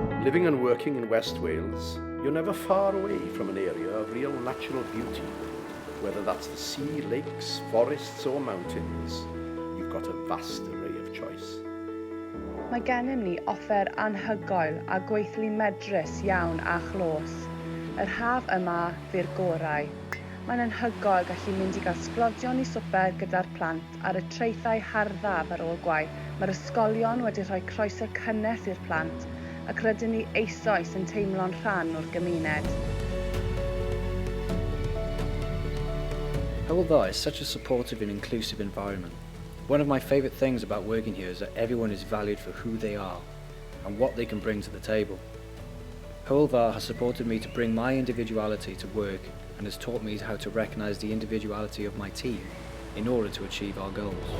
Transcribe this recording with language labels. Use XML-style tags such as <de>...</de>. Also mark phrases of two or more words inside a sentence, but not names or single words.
<en>Living and working in West Wales, you're never far away from an area of real natural beauty. Whether that's the sea, lakes, forests or mountains, you've got a vast array of choice.</en> <cy>Mae gennym ni offer anhygoel a gweithlu medrus iawn a chlós. Yr haf yma fy'r gorau. Mae'n anhygoel gallu mynd i gael sglodion i swper gyda'r plant ar y traethau harddaf ar ôl gwaith. Mae'r ysgolion wedi rhoi croeso cynnes i'r plant ac rydyn ni eisoes yn teimlo'n rhan o'r gymuned.</cy> <en>Hywel Dda is such a supportive and inclusive environment. One of my favourite things about working here is that everyone is valued for who they are and what they can bring to the table. Hywel Dda has supported me to bring my individuality to work and has taught me how to recognise the individuality of my team in order to achieve our goals.</en>